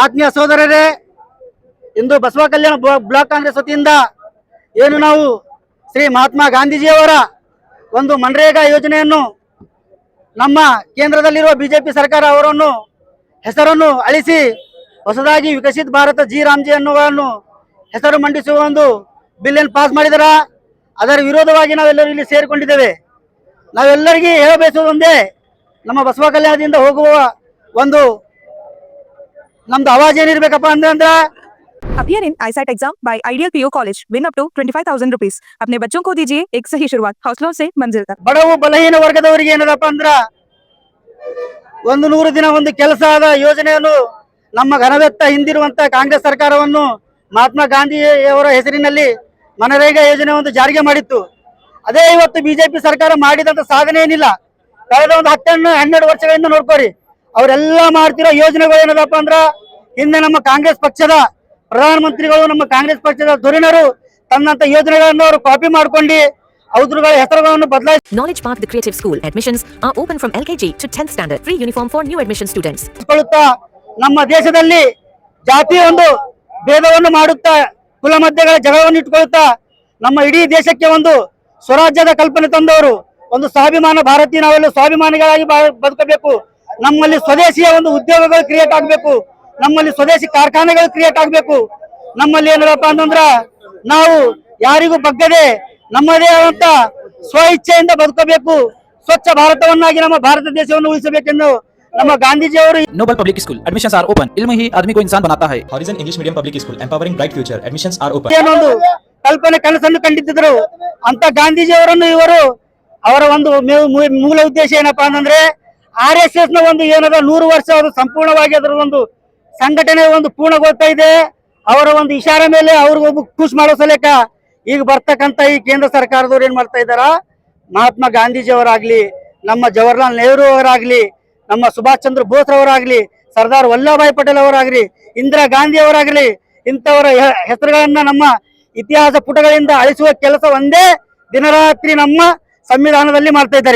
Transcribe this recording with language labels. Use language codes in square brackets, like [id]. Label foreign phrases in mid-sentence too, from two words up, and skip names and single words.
[kn] ಆತ್ಮೀಯ ಸಹೋದರರೇ, ಇಂದು ಬಸವ ಕಲ್ಯಾಣ ಬ್ಲಾಕ್ ಕಾಂಗ್ರೆಸ್ ವತಿಯಿಂದ ಏನು ನಾವು ಶ್ರೀ ಮಹಾತ್ಮ ಗಾಂಧೀಜಿಯವರ ಒಂದು ಮನ್ರೇಗಾ ಯೋಜನೆಯನ್ನು ನಮ್ಮ ಕೇಂದ್ರದಲ್ಲಿರುವ ಬಿಜೆಪಿ ಸರ್ಕಾರ ಅವರನ್ನು ಹೆಸರನ್ನು ಅಳಿಸಿ ಹೊಸದಾಗಿ ವಿಕಸಿತ ಭಾರತ ಜಿ ರಾಮ್ಜಿ ಅನ್ನುವನ್ನು ಹೆಸರು ಮಂಡಿಸುವ ಒಂದು ಬಿಲ್ ಅನ್ನು ಪಾಸ್ ಮಾಡಿದರ ಅದರ ವಿರೋಧವಾಗಿ ನಾವೆಲ್ಲರೂ ಇಲ್ಲಿ ಸೇರಿಕೊಂಡಿದ್ದೇವೆ. ನಾವೆಲ್ಲರಿಗೂ ಹೇಳಬಯಸುವುದು ಒಂದೇ, ನಮ್ಮ ಬಸವ ಕಲ್ಯಾಣದಿಂದ ಹೋಗುವ ಒಂದು ನಮ್ದು ಆವಾಜ್ ಏನಿರ್ಬೇಕಪ್ಪ ಅಂದ್ರೆ [en] Appear in ISAT exam by Ideal PO College. Win up to 25,000 rupees. [hi] अपने बच्चों को दीजिए एक सही शुरुआत. हौसलों से मंजिल तक. [kn] ಬಡವು ಬಲಹೀನ ವರ್ಗದವರಿಗೆ ಏನದಪ್ಪ ಅಂದ್ರ 100 ದಿನ ಒಂದು ಕೆಲಸದ ಯೋಜನೆಯನ್ನು ನಮ್ಮ ಘನವೆತ್ತ ಹಿಂದಿರುವಂತ ಕಾಂಗ್ರೆಸ್ ಸರ್ಕಾರವನ್ನು ಮಹಾತ್ಮ ಗಾಂಧಿಯವರ ಹೆಸರಿನಲ್ಲಿ ಮನರೇಗಾ ಯೋಜನೆ ಒಂದು ಜಾರಿಗೆ ಮಾಡಿತ್ತು. ಅದೇ ಇವತ್ತು ಬಿಜೆಪಿ ಸರ್ಕಾರ ಮಾಡಿದಂತ ಸಾಧನೆ ಏನಿಲ್ಲ. ಕಳೆದ ಒಂದು 10-12 ವರ್ಷಗಳಿಂದ ನೋಡ್ಕೋರಿ, ಅವರೆಲ್ಲ ಮಾಡ್ತಿರೋ ಯೋಜನೆಗಳು ಏನದಪ್ಪ ಅಂದ್ರ ಹಿಂದೆ ನಮ್ಮ ಕಾಂಗ್ರೆಸ್ ಪಕ್ಷದ ಪ್ರಧಾನಮಂತ್ರಿಗಳು ನಮ್ಮ ಕಾಂಗ್ರೆಸ್ ಪಕ್ಷದ ಧುರೀಣರು ತನ್ನಂತ ಯೋಜನೆಗಳನ್ನು ಅವರು ಕಾಪಿ ಮಾಡ್ಕೊಂಡು ಅವರುಗಳ ಹೆಸರುಗಳನ್ನು ಬದಲಾಯಿಸಿ [en] Knowledge Park the Creative School admissions are open from LKG to 10th standard. Free uniform for new admission students. [kn] ನಮ್ಮ ದೇಶದಲ್ಲಿ ಜಾತಿ ಒಂದು ಭೇದವನ್ನು ಮಾಡುತ್ತಾ ಕುಲ ಮಧ್ಯಗಳ ಜಗಳವನ್ನು ಇಟ್ಟುಕೊಳ್ಳುತ್ತಾ ನಮ್ಮ ಇಡೀ ದೇಶಕ್ಕೆ ಒಂದು ಸ್ವರಾಜ್ಯದ ಕಲ್ಪನೆ ತಂದವರು, ಒಂದು ಸ್ವಾಭಿಮಾನ ಭಾರತೀಯ, ನಾವೆಲ್ಲ ಸ್ವಾಭಿಮಾನಿಗಳಾಗಿ ಬದುಕಬೇಕು. ನಮ್ಮಲ್ಲಿ ಸ್ವದೇಶಿಯ ಒಂದು ಉದ್ಯೋಗಗಳು ಕ್ರಿಯೇಟ್ ಆಗಬೇಕು, ನಮ್ಮಲ್ಲಿ ಸ್ವದೇಶಿ ಕಾರ್ಖಾನೆಗಳು ಕ್ರಿಯೇಟ್ ಆಗಬೇಕು. ನಮ್ಮಲ್ಲಿ ಏನಪ್ಪ ಅಂತಂದ್ರ ನಾವು ಯಾರಿಗೂ ಬಗ್ಗದೆ ನಮ್ಮದೇ ಆದಂತ ಸ್ವ ಇಚ್ಛೆಯಿಂದ ಬದುಕಬೇಕು. ಸ್ವಚ್ಛ ಭಾರತವನ್ನಾಗಿ ನಮ್ಮ ಭಾರತ ದೇಶವನ್ನು ಉಳಿಸಬೇಕೆಂದು ನಮ್ಮ ಗಾಂಧೀಜಿಯವರು [en] Noble Public School admissions are open. [hi] इल्म ही आदमी को इंसान बनाता है. [en] Horizon English Medium Public School empowering bright future admissions are open. [kn] ಏನೊಂದು ಕಲ್ಪನೆ ಕನಸನ್ನು ಕಂಡಿದ್ದರು ಅಂತ ಗಾಂಧೀಜಿಯವರನ್ನು ಇವರು ಅವರ ಒಂದು ಮೂಲ ಉದ್ದೇಶ ಏನಪ್ಪಾ ಅಂತಂದ್ರೆ RSS ನ ಒಂದು ಏನದ 100 ವರ್ಷ ಅದು ಸಂಪೂರ್ಣವಾಗಿ ಅದರ ಒಂದು ಸಂಘಟನೆ ಒಂದು ಪೂರ್ಣಗೊಳ್ತಾ ಇದೆ. ಅವರ ಒಂದು ಇಶಾರೆ ಮೇಲೆ ಅವ್ರಿಗೊಬ್ಬ ಖುಷ್ ಮಾಡೋ ಸಲೇಕ ಈಗ ಬರ್ತಕ್ಕಂತ ಈ ಕೇಂದ್ರ ಸರ್ಕಾರದವ್ರು ಏನ್ ಮಾಡ್ತಾ ಇದ್ದಾರ, ಮಹಾತ್ಮ ಗಾಂಧೀಜಿಯವರಾಗ್ಲಿ, ನಮ್ಮ ಜವಾಹರ್ಲಾಲ್ ನೆಹರು ಅವರಾಗ್ಲಿ, ನಮ್ಮ ಸುಭಾಷ್ ಚಂದ್ರ ಬೋಸ್ ಅವರಾಗ್ಲಿ, ಸರ್ದಾರ್ ವಲ್ಲಭಾಯ್ ಪಟೇಲ್ ಅವರಾಗ್ಲಿ, ಇಂದಿರಾ ಗಾಂಧಿ ಅವರಾಗ್ಲಿ, ಇಂಥವರ ಹೆಸರುಗಳನ್ನ ನಮ್ಮ ಇತಿಹಾಸ ಪುಟಗಳಿಂದ ಅಳಿಸುವ ಕೆಲಸ ಒಂದೇ ದಿನರಾತ್ರಿ ನಮ್ಮ ಸಂವಿಧಾನದಲ್ಲಿ ಮಾಡ್ತಾ ಇದ್ದಾರೆ.